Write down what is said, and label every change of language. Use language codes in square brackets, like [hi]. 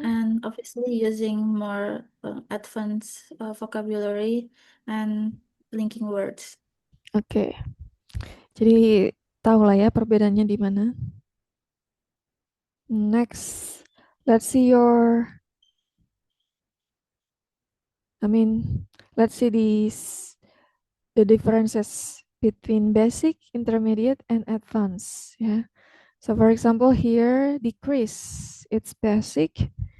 [en] and obviously using more advanced vocabulary and linking words. Oke. [id] Jadi tahu lah ya perbedaannya di mana. [en] Next, let's see I mean, let's see the differences between basic, intermediate, and advanced. Yeah. So for example, here decrease, it's basic.